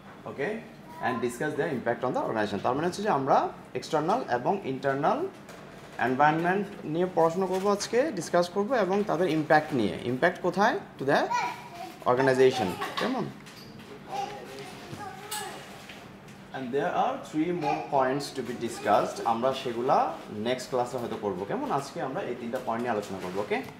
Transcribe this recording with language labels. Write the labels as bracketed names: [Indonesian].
[English] Okay, and discuss their impact on the organization. [Bangla] তার মানে হচ্ছে যে আমরা এক্সটার্নাল এবং ইন্টারনাল এনভায়রনমেন্ট নিয়ে পড়াশোনা করবো আজকে, ডিসকাস করবো এবং তাদের ইম্প্যাক্ট নিয়ে। ইম্প্যাক্ট কোথায়? [English] to the organisation, [Bangla] কেমন? [English] And there are 3 more points to be discussed. [Bangla] আমরা সেগুলা নেক্সট ক্লাসে হয়তো করবো, কেমন? আজকে আমরা এই 3টা পয়েন্ট নিয়ে আলোচনা করবো, ওকে?